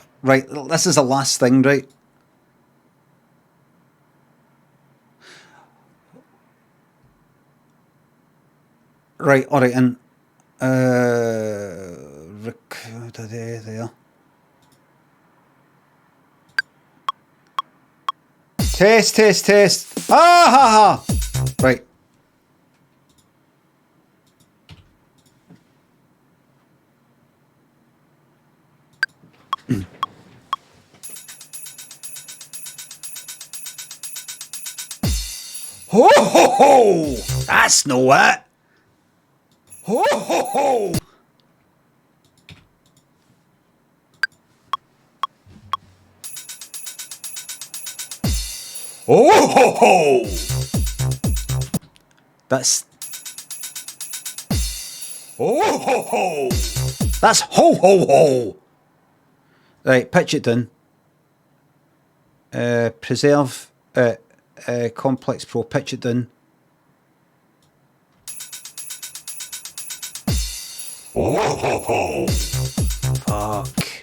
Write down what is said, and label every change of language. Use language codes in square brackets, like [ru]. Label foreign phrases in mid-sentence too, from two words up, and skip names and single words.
[en] Right, this is the last thing, right? Right, all right, and there. Test, test, test. Ah, ha, ha. Right. Ho, ho, ho. That's no it. Ho, ho, ho. Ho, ho, ho. That's... Ho, ho, ho. That's ho, ho, ho. Right, pitch it down. Preserve... Complex Pro, pitch it down. Fuck.